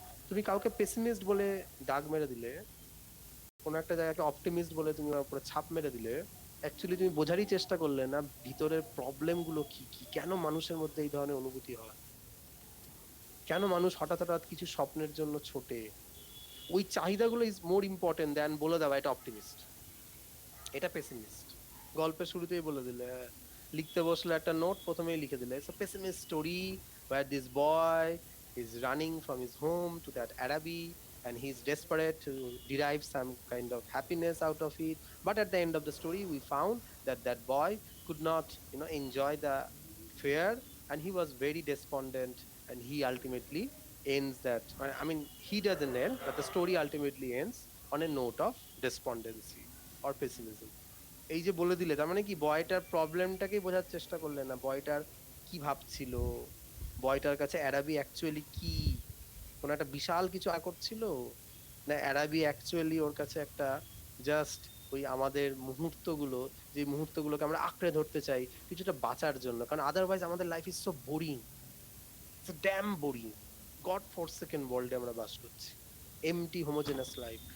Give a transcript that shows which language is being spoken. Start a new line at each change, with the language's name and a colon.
Bangla: তুমি কাউকে পেসিমিস্ট বলে দাগ মেরে দিলে, কোনো একটা জায়গাকে অপটিমিস্ট বলে তুমি ওর উপরে ছাপ মেরে দিলে, অ্যাকচুয়ালি তুমি বোঝারই চেষ্টা করলে না ভিতরের প্রবলেম গুলো কি কি, কেন মানুষের মধ্যে এই ধরনের অনুভূতি হয়, কেন মানুষ হঠাৎ হঠাৎ কিছু স্বপ্নের জন্য ছোটে। ওই চাহিদাগুলো ইজ মোর ইম্পর্টেন্ট দ্যান বলে দেওয়া এটা অপটিমিস্ট, এটা পেসিমিস্ট। গল্পের শুরুতেই বলে দিলে লিখতে বসলে একটা নোট প্রথমেই লিখে দিলে
English: It's a pessimist story where this boy is running from his home to that Arabi and he's desperate to derive some kind of happiness out of it, but at the end of the story we found that that boy could not enjoy the fair, and he was very despondent, and he ultimately ends that, I mean he doesn't end, but the story ultimately ends on a note of despondency or pessimism.
Bangla: এই যে বলে দিলে তার মানে কি বয়টার প্রবলেমটাকেই বোঝার চেষ্টা করলে না, বয়টার কি ভাবছিল, বয়টার কাছে অ্যারাবি অ্যাকচুয়ালি কি, কোন একটা বিশাল কিছু করছিল, না অ্যারাবি অ্যাকচুয়ালি ওর কাছে একটা জাস্ট ওই আমাদের মুহূর্তগুলো, যে মুহূর্তগুলোকে আমরা আঁকড়ে ধরতে চাই কিছুটা বাঁচার জন্য, কারণ আদারওয়াইজ আমাদের life
English: is so boring, it's damn boring,
Bangla: god ফরসেকেন ওয়ার্ল্ডে আমরা বাস করছি, এমটি হোমোজেনাস লাইফ।